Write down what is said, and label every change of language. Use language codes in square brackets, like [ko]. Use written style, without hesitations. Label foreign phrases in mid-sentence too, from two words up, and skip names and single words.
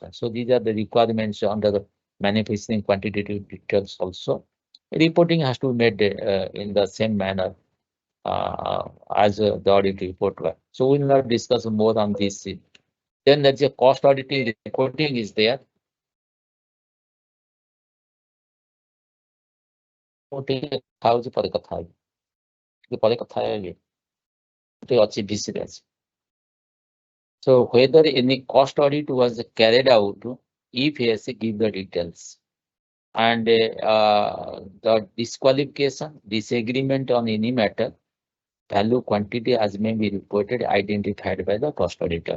[en] So these are the requirements under the manufacturing quantitative details also. Reporting has to be made in the same manner as the audit report. So we will not discuss more on this. Then there's a cost auditing reporting is there. [or] ହଉଛି ପରେ କଥା ହେବି ପରେ କଥା ହେବି ଗୋଟେ ଅଛି business. [en] So whether any cost audit was carried out, if yes, give the details. And the disqualification, disagreement on any matter, value quantity as may be reported, identified by the cost auditor.